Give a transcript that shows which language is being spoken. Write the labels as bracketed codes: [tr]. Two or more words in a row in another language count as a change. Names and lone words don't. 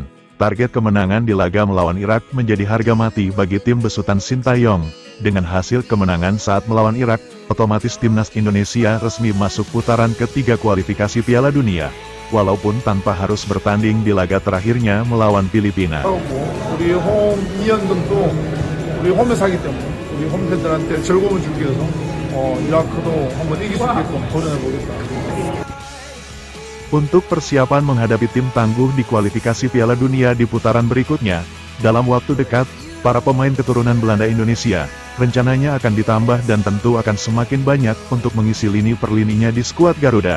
[id] Target kemenangan di laga melawan Irak menjadi harga mati bagi tim besutan Sintayong. Dengan hasil kemenangan saat melawan Irak, otomatis timnas Indonesia resmi masuk putaran ketiga kualifikasi Piala Dunia. Walaupun tanpa harus bertanding di laga terakhirnya melawan Filipina. [ko] 우리 홈 2연전도 우리 홈에서 하기 때문에 우리 홈 팬들한테 즐거움을 주기 위해서 이라크도 한번 이길 수 있게끔 도전해 보겠다. [id] Untuk persiapan menghadapi tim tangguh di kualifikasi Piala Dunia di putaran berikutnya, dalam waktu dekat, para pemain keturunan Belanda Indonesia rencananya akan ditambah dan tentu akan semakin banyak untuk mengisi lini per lininya di skuad Garuda.